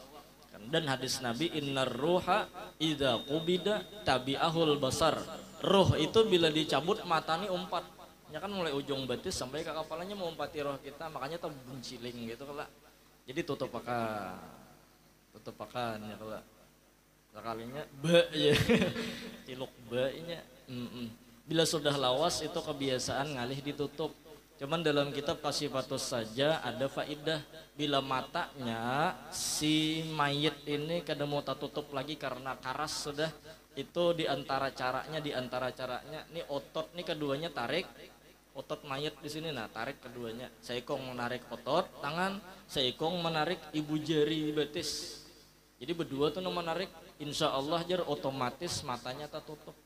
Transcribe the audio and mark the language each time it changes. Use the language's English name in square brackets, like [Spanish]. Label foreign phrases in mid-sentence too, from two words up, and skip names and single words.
[Banjar] Dan hadis Nabi [Arabic] إن الروح إذا قبض تبعه البصر. [Banjar] Roh itu bila dicabut matanya umpat. Ya kan mulai ujung betis sampai ke kepalanya mau umpati roh kita, makanya tuh bunciling gitu kalau. Jadi tutup akan ya kalau. Sekalinya ba ya. Ciluk ba-nya. Bila sudah lawas itu kebiasaan ngalih ditutup. Cuman dalam kitab Kasifatus saja ada faidah bila matanya si mayit ini kada mau tutup lagi karena karas sudah. Itu diantara caranya ini otot nih keduanya tarik otot mayat di sini, nah tarik keduanya, seikong menarik otot tangan, seikong menarik ibu jari betis, jadi berdua tuh menarik, [Arabic] إن شاء الله [Banjar] jar otomatis matanya tak tutup.